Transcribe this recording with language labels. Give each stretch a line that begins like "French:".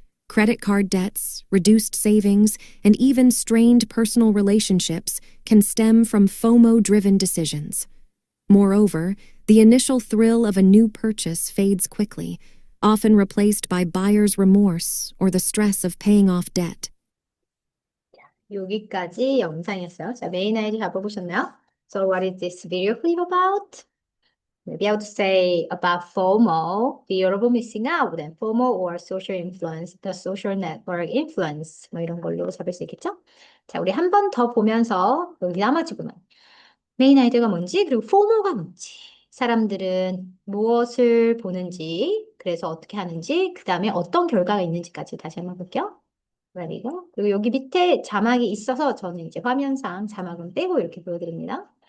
English: Credit card debts, reduced savings, and even strained personal relationships can stem from FOMO-driven decisions. Moreover, the initial thrill of a new purchase fades quickly, often replaced by buyer's remorse or the stress of paying off debt.
Korean: 여기까지 영상이었어요. 자, 메인 아이디 잡아보셨나요?
English: So what is this video clip about? Maybe I would say about FOMO, fear of missing out, and FOMO or social influence, the social network influence,
Korean: 뭐 이런 걸로 잡을 수 있겠죠? 자, 우리 한 번 더 보면서 여기 나머지 부분. 메인 아이디어가 뭔지, 그리고 FOMO가 뭔지, 사람들은 무엇을 보는지, 그래서 어떻게 하는지, 그 다음에 어떤 결과가 있는지까지 다시 한번 볼게요. 그리고 여기 밑에 자막이 있어서 저는 이제 화면상 자막은 빼고 이렇게 보여드립니다.